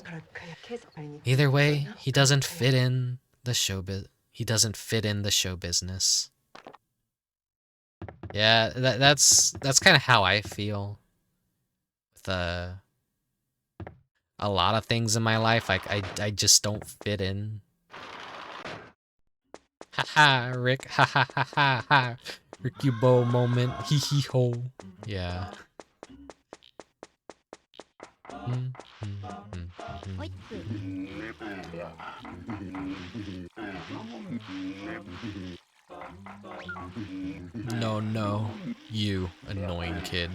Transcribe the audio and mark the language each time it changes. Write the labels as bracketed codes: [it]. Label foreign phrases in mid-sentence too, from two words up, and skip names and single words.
[en] Either way, he doesn't fit in the he doesn't fit in the show business. Yeah, that's kind of how I feel with a lot of things in my life. I just don't fit in. Haha, Rick. Ha ha ha ha ha. Rickubus moment. Hee hee ho. Yeah. No, no. You, annoying kid.